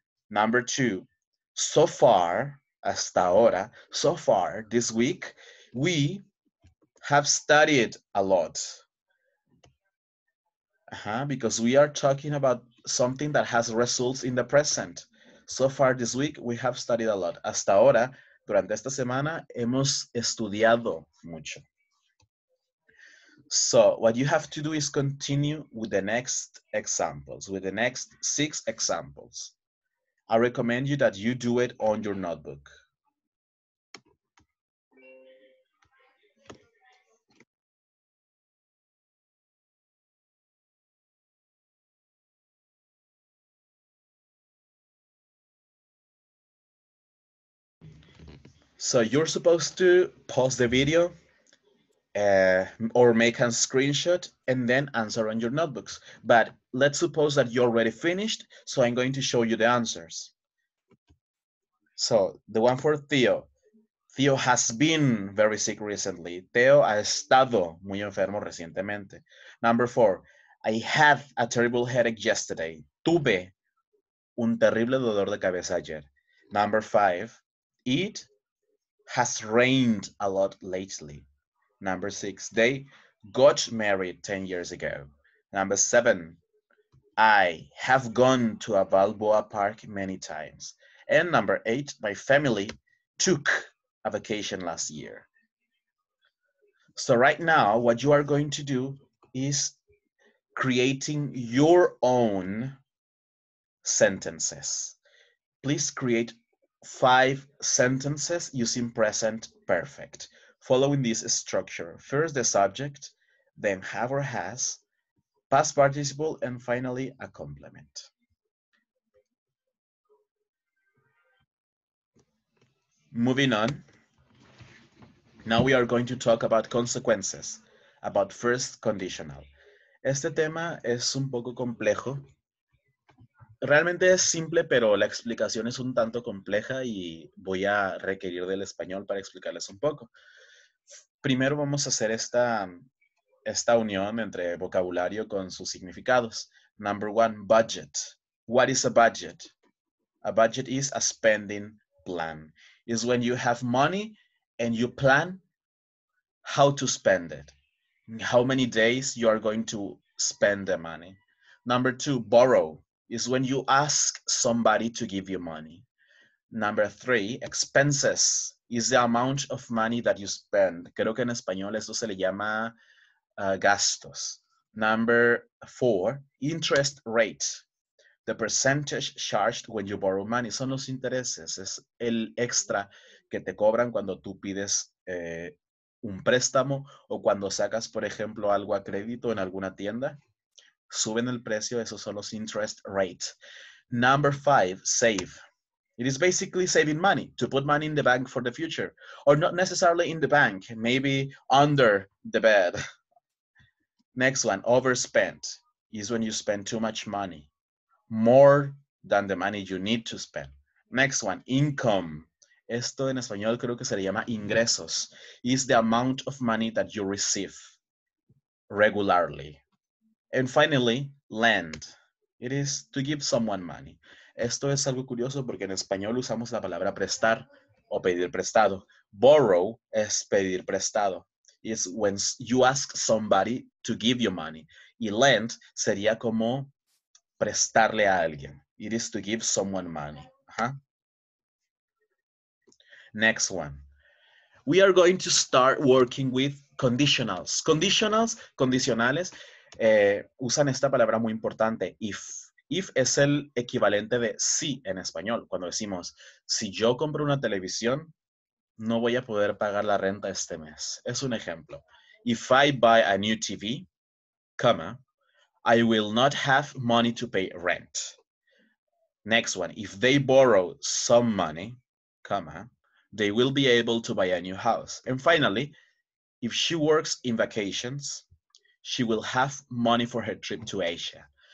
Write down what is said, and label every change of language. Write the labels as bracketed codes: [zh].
[en] Number 2, so far, [es] hasta ahora, [en] so far this week, we have studied a lot. Because we are talking about something that has results in the present. So far this week, we have studied a lot. [es] Hasta ahora, durante esta semana, hemos estudiado mucho. [en] So what you have to do is continue with the next examples, with the next 6 examples. I recommend you that you do it on your notebook. So you're supposed to pause the video or make a screenshot and then answer on your notebooks. But let's suppose that you already finished, so I'm going to show you the answers. So the one for Theo. Theo has been very sick recently. [es] Theo ha estado muy enfermo recientemente. [en] Number 4. I had a terrible headache yesterday. [es] Tuve un terrible dolor de cabeza ayer. [en] Number 5. It has rained a lot lately. Number 6. They got married 10 years ago. Number 7. I have gone to a Balboa Park many times. And number 8. My family took a vacation last year. So right now, what you are going to do is creating your own sentences. Please create 5 sentences using present perfect, following this structure. First, the subject, then have or has, past participle, and finally, a complement. Moving on, now we are going to talk about consequences, about first conditional. [es] Este tema es un poco complejo. Realmente es simple, pero la explicación es un tanto compleja y voy a requerir del español para explicarles un poco. Primero vamos a hacer esta unión entre vocabulario con sus significados. [en] Number 1, budget. What is a budget? A budget is a spending plan. It's when you have money and you plan how to spend it, how many days you are going to spend the money. Number 2, borrow is when you ask somebody to give you money. Number 3, expenses is the amount of money that you spend. [es] Creo que en español eso se le llama gastos. [en] Number 4, interest rate. The percentage charged when you borrow money. [es] Son los intereses. Es el extra que te cobran cuando tú pides un préstamo o cuando sacas, por ejemplo, algo a crédito en alguna tienda. Suben el precio. Esos son los interest rates. [en] Number 5, save. It is basically saving money, to put money in the bank for the future. Or not necessarily in the bank, maybe under the bed. Next one, overspend, is when you spend too much money, more than the money you need to spend. Next one, income. [es] Esto en español creo que se le llama ingresos. [en] Is the amount of money that you receive regularly. And finally, lend. It is to give someone money. [es] Esto es algo curioso porque en español usamos la palabra prestar o pedir prestado. Borrow es pedir prestado. [en] Is when you ask somebody to give you money. [es] Y lend sería como prestarle a alguien. [en] It is to give someone money. Next one. We are going to start working with conditionals. [es] Condicionales, usan esta palabra muy importante, if. If es el equivalente de si en español. Cuando decimos, si yo compro una televisión, no voy a poder pagar la renta este mes. Es un ejemplo. [en] If I buy a new TV, comma, I will not have money to pay rent. Next one, if they borrow some money, comma, they will be able to buy a new house. And finally, if she works in vacations, she will have money for her trip to Asia.